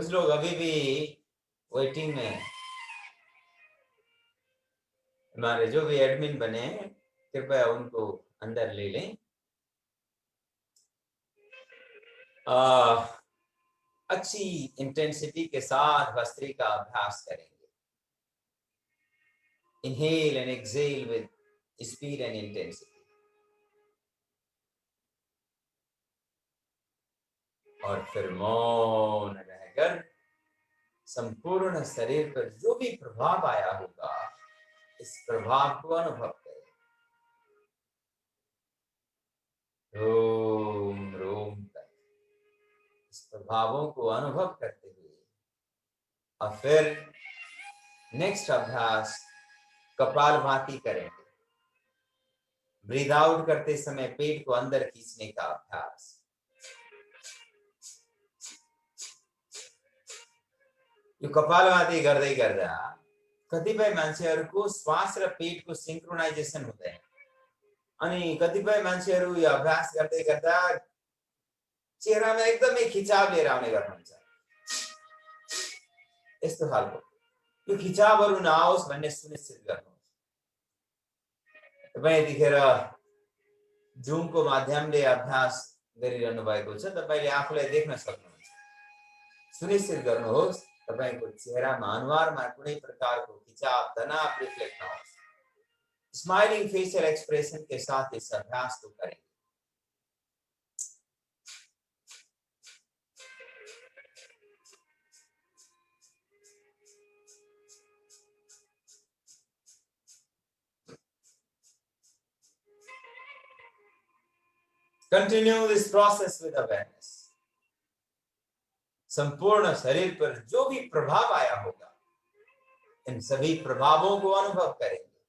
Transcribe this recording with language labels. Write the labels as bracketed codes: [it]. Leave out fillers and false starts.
[hi] कुछ लोग अभी भी वेटिंग में, हमारे जो भी एडमिन बने कृपया उनको अंदर ले लें। अच्छी इंटेंसिटी के साथ भस्त्रिका अभ्यास करेंगे। [en] Inhale and exhale with speed and intensity. [hi] और फिर मौन रहकर संपूर्ण शरीर पर जो भी प्रभाव आया होगा इस प्रभाव को अनुभव करें। रोम रोम तक इस प्रभावों को अनुभव करते हुए और फिर नेक्स्ट अभ्यास कपालभाति करेंगे। ब्रीद आउट करते समय पेट को अंदर खींचने का अभ्यास। [ne] यो कपालभाति गर्दै गर्दा कतिपय मान्छेहरूको श्वास र पेटको सिंक्रोनाइजेसन हुँदैन अनि कतिपय मान्छेहरू यो अभ्यास गर्दै गर्दा चेहरामा एकदमै खिचाव लिएर आउने गर्नुहुन्छ। यस्तो खालको यो खिचावहरू नआओस् भन्ने सुनिश्चित गर्नुहोस्। तपाईं यतिखेर जुमको माध्यमले अभ्यास गरिरहनु भएको छ, तपाईले आफूलाई देख्न सक्नुहुन्छ। सुनिश्चित गर्नुहोस् तपाईको चेहरामा अनुहारमा कुनै प्रकारको खिचाव तनाव रिफ्लेक्ट नहोस्। [hi] स्माइलिंग फेशियल एक्सप्रेशन के साथ इस अभ्यास को करें। [en] Continue this process with awareness. [hi] संपूर्ण शरीर पर जो भी प्रभाव आया होगा इन सभी प्रभावों को अनुभव करेंगे।